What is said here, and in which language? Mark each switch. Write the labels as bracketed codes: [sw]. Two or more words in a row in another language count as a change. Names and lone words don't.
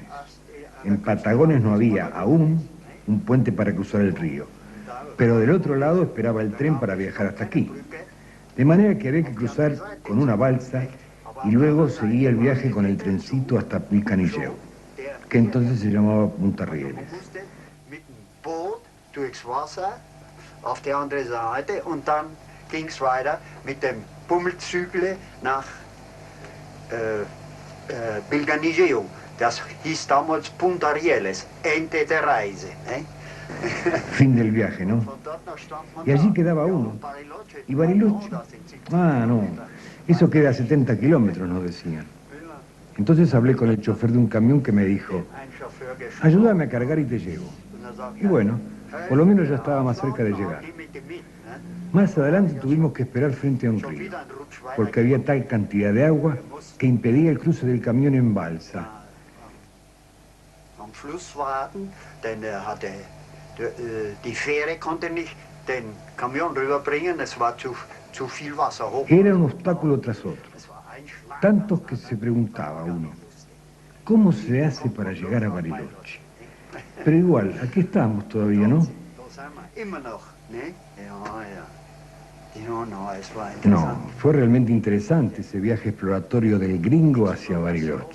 [es] En Patagones no había aún un puente para cruzar el río, pero del otro lado esperaba el tren para viajar hasta aquí. De manera que había que cruzar con una balsa y luego seguía el viaje con el trencito hasta Pilcanilleu, que entonces se llamaba Punta Rieles. [de] Auf der anderen Seite und dann ging es weiter mit dem Pummelzügle nach Pilcanilleu. Das hieß damals Punta Rieles, Ende der Reise. [es] Fin del viaje, ¿no? Y allí quedaba uno. ¿Y Bariloche? Ah, no. Eso queda a 70 kilómetros, nos decían. Entonces hablé con el chofer de un camión que me dijo, ayúdame a cargar y te llevo. Y bueno, por lo menos ya estaba más cerca de llegar. Más adelante tuvimos que esperar frente a un río, porque había tal cantidad de agua que impedía el cruce del camión en balsa. [de] Am Fluss warten, denn die Fähre konnte nicht den Kamion rüberbringen, es war zu viel Wasser hoch. [es] Era un obstáculo tras otro, tantos que se preguntaba uno, ¿cómo se hace para llegar a Bariloche? Pero igual, aquí estamos todavía, ¿no? No, fue realmente interesante ese viaje exploratorio del gringo hacia Bariloche.